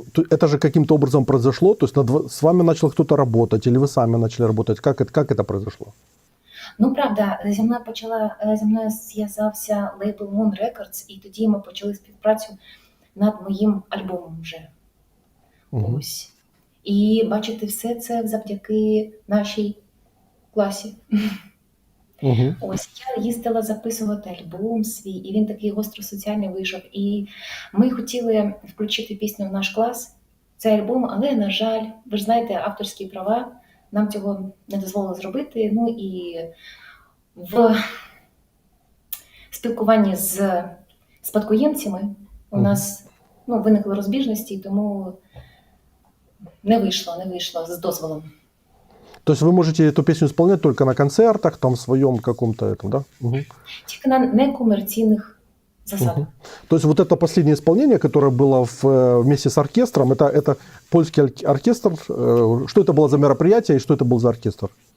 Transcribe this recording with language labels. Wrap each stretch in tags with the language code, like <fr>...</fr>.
<ru>Это же каким-то образом произошло? То есть с вами начал кто-то работать, или вы сами начали работать? Как это произошло?</ru> <uk>Правда, зі мною зв'язався лейбл Moon Records, і тоді ми почали співпрацю над моїм альбомом вже. Ось. І бачите, все це завдяки нашій класі. Ось, я їздила записувати альбом свій, і він такий гостросоціальний вийшов. І ми хотіли включити пісню в наш клас, цей альбом, але, на жаль, ви ж знаєте, авторські права нам цього не дозволили зробити. І в спілкуванні з спадкоємцями у нас виникли розбіжності, тому не вийшло з дозволом.</uk> <ru>То есть вы можете эту песню исполнять только на концертах, в своем каком-то этом, да?</ru> <uk>Тільки на некомерційних засада. Мгм.</uk> <ru>То есть вот это последнее исполнение, которое было вместе с оркестром, это польский оркестр. Что это было за мероприятие и что это был за оркестр?</ru>